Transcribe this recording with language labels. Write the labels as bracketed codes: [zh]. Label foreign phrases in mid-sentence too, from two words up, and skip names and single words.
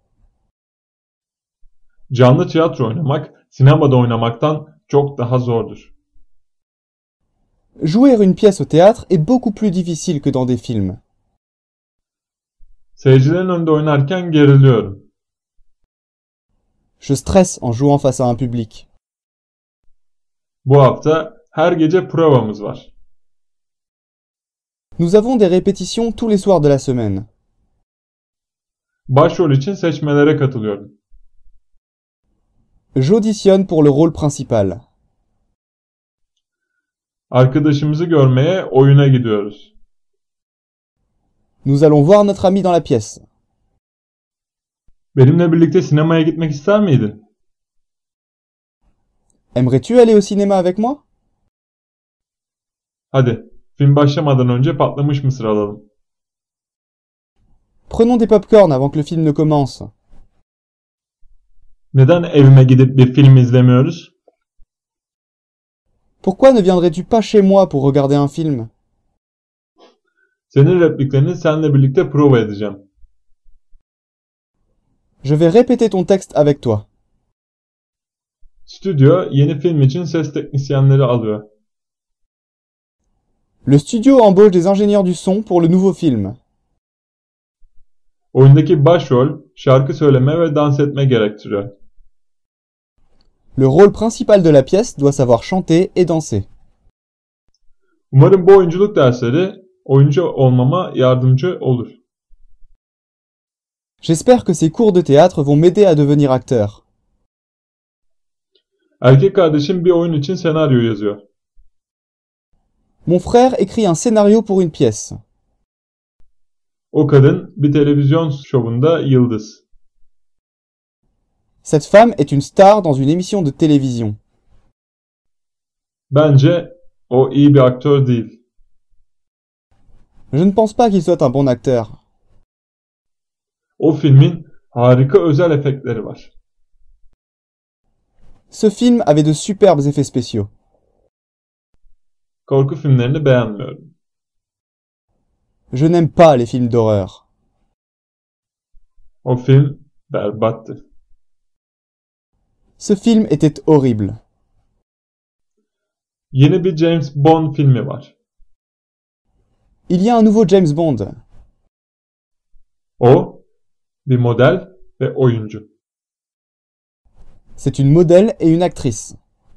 [tr] Canlı tiyatro oynamak, sinemada oynamaktan çok daha zordur. [fr] Jouer une pièce au théâtre est beaucoup plus difficile que dans des films. [tr] Seyircilerin önünde oynarken geriliyorum. [fr] Je stresse en jouant face à un public. [tr] Bu hafta her gece provamız var. [fr] Nous avons des répétitions tous les soirs de la semaine. [tr] Başrol için seçmelere katılıyorum. [fr] J'auditionne pour le rôle principal. [tr] Arkadaşımızı görmeye oyuna gidiyoruz. [fr] Nous allons voir notre ami dans la pièce. [tr] Benimle birlikte sinemaya gitmek ister miydin? [fr] Aimerais-tu aller au cinéma avec moi? [tr] Hadi, film başlamadan önce patlamış mısır alalım. [fr] Prenons des pop-corn avant que le film ne commence. [tr] Neden evime gidip bir film izlemiyoruz? [fr] Pourquoi ne viendrais-tu pas chez moi pour regarder un film? [tr] Senin repliklerini seninle birlikte prova edeceğim. [fr] Je vais répéter ton texte avec toi. [tr] Stüdyo yeni film için ses teknisyenleri alıyor. [fr] Le studio embauche des ingénieurs du son pour le nouveau film. [tr] Oyundaki başrol şarkı söyleme ve dans etme gerektiriyor. [fr] Le rôle principal de la pièce doit savoir chanter et danser. [tr] Umarım bu oyunculuk dersleri oyuncu olmama yardımcı olur. [fr] J'espère que ces cours de théâtre vont m'aider à devenir acteur. [tr] Erkek kardeşim bir oyun için senaryo yazıyor. [fr] Mon frère écrit un scénario pour une pièce. [tr] O kadın bir televizyon şovunda yıldız. [fr] Cette femme est une star dans une émission de télévision. [tr] Bence o iyi bir aktör değil. [fr] Je ne pense pas qu'il soit un bon acteur. [tr] O filmin harika özel efektleri var. [fr] Ce film avait de superbes effets spéciaux. [tr] Korku filmlerini beğenmiyorum. [fr] Je n'aime pas les films d'horreur. [tr] O film berbattı. [fr] Ce film était horrible. [tr] Yeni bir James Bond filmi var. [fr] Il y a un nouveau James Bond. [tr] O bir model ve oyuncu. [fr] C'est une modèle et une actrice.